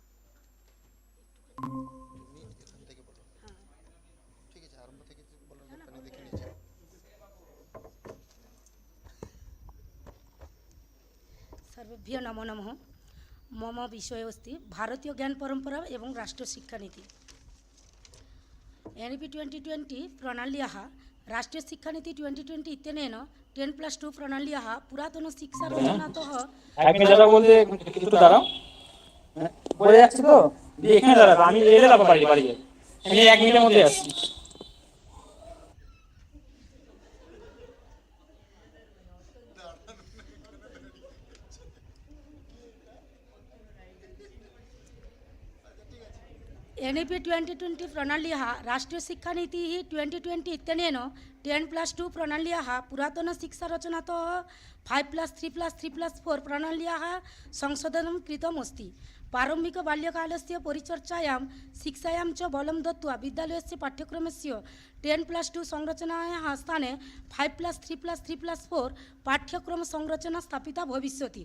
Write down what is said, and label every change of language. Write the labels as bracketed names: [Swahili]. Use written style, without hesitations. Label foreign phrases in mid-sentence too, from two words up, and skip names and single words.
[Sanskrit] सर्वेभ्यो नमो नमः। मम विषय अस्ति भारतीय ज्ञान परंपरा एवं राष्ट्रीय शिक्षा नीति। NEP 2020 प्रणाल्याः राष्ट्रीय शिक्षा नीति 2020 इत्यनेन 10+2 प्रणाल्याः पुरातन शिक्षा रचनातः [Bangla] এক মিনিট দাঁড়াও বলতে একটু দাঁড়াও বলে যাচ্ছি তো দিয়ে এখানে দাঁড়াবো আমি এলে তারপর বাড়ি বাড়ি যাই আমি 1 মিনিটের মধ্যে আসছি [Sanskrit] NEP 2020 प्रणाल्याः राष्ट्रीय शिक्षा नीति 2020 इत्यनेन 10+2 प्रणाल्याः पुरातन शिक्षा रचनातः 5+3+3+4 प्रणाल्याः संशोधनं कृतमस्ति। प्रारम्भिक बाल्यकालस्य परिचर्चायां शिक्षायां च बलं दत्त्वा विद्यालयस्य पाठ्यक्रमस्य 10+2 संरचनायाः स्थाने 5+3+3+4 पाठ्यक्रम संरचना स्थापिता भविष्यति।